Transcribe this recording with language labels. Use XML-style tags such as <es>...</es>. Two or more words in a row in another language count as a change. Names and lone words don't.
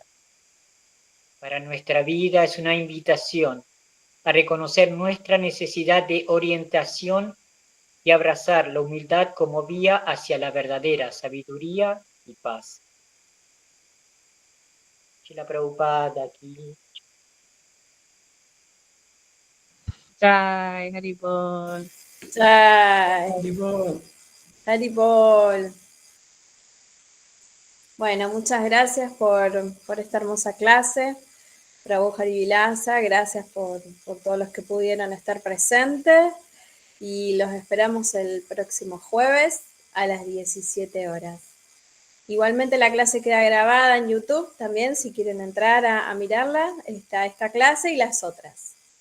<es>Para nuestra vida es una invitación a reconocer nuestra necesidad de orientación y abrazar la humildad como vía hacia la verdadera sabiduría y paz. Srila Prabhupada aquí. Jai, Haribol. Jai. Haribol. Bueno, muchas gracias por esta hermosa clase. Prabhu Hari Vilasa, gracias por todos los que pudieron estar presentes y los esperamos el próximo jueves a las 17 horas. Igualmente la clase queda grabada en YouTube también, si quieren entrar a mirarla, está esta clase y las otras.</es>